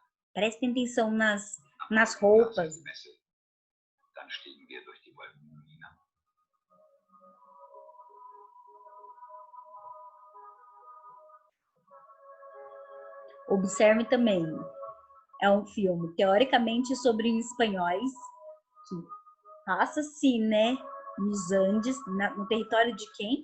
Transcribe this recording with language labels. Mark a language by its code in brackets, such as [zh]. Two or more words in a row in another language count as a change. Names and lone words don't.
[pt] Prestem atenção nas roupas. [de] Dann stiegen wir durch die Wolken hinab. [pt] Observe também, é um filme teoricamente sobre espanhóis que passa-se, né, nos Andes, no território de quem?